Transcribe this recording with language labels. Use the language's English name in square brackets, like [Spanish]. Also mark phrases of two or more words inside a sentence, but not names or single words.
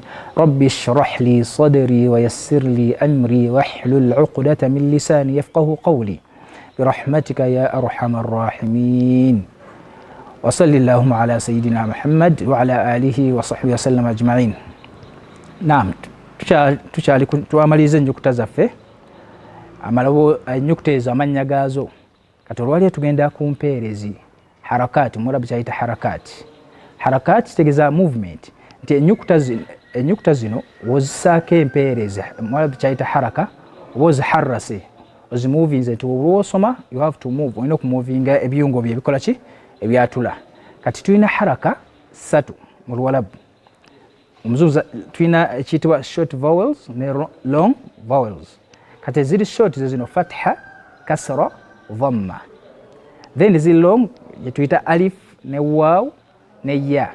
[Arabic] رب اشرح لي صدري ويسر لي أمري واحلل عقدة من لساني يفقه قولي برحمتك يا أرحم الراحمين. وصل اللهم على سيدنا محمد وعلى آله وصحبه وسلم أجمعين. [Ganda] نعم tuamalize ennyukuta zaffe amalawo ennyukuta ezo amannya gaazo kati olwali tugenda ku mpeerezi harakati mulabu kyayita harakati kitegeeza movement nti ennyukuta zino wozisaako empeereza mulabu kyayita haraka oba oziharrase ozimuvinze nti olwosoma [English] you have to move [Ganda] olina okumuvinga ebiyungo bye ebikola ki ebyatula. Kati tulina haraka ssatu mu Luwalabu. Omuzuuza tulina ekiyitibwa [English] short vowels [Ganda] ne [English] long vowels. [Ganda] Kati eziri short zino fatha, kasra, dhamma. Then eziri long tuyita alif ne waaw ne ya.